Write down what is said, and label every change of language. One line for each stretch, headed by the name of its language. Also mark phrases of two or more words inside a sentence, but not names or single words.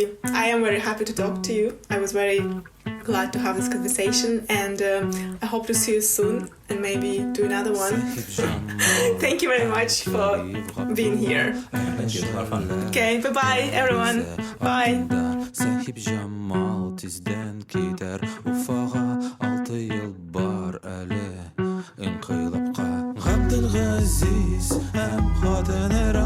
English: I am very happy to talk to you. I was very glad to have this conversation, and I hope to see you soon and maybe do another one. Thank you very much for being here. Thank you. It was a lot of fun. Okay, bye-bye, everyone. Bye.
Tatar: Сәхибҗамал тиздән китәр Уфага 6 ел бар әле инкыйлабка Газиз һәм хатыны